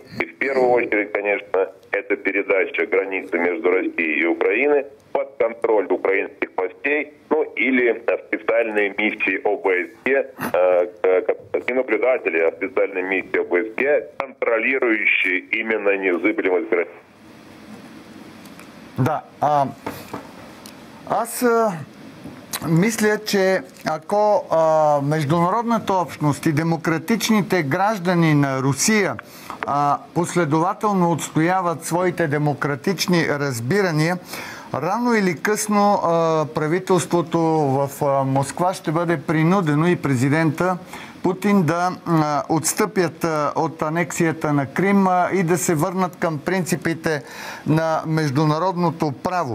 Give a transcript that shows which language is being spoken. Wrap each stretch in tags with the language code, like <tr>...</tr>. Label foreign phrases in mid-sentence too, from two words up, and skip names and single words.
<ru>И в первую очередь, конечно, это передача границы между Россией и Украиной под контроль украинских властей, ну или специальные миссии ОБСЕ, не наблюдатели, а специальные миссии ОБСЕ, контролирующие именно незыблемость границ. Да.</ru> <bg>Аз мисля, че ако международната общност и демократичните граждани на Русия последователно отстояват своите демократични разбирания, рано или късно правителството в Москва ще бъде принудено и президента Путин да отстъпят от анексията на Крим и да се върнат към принципите на международното право.</bg>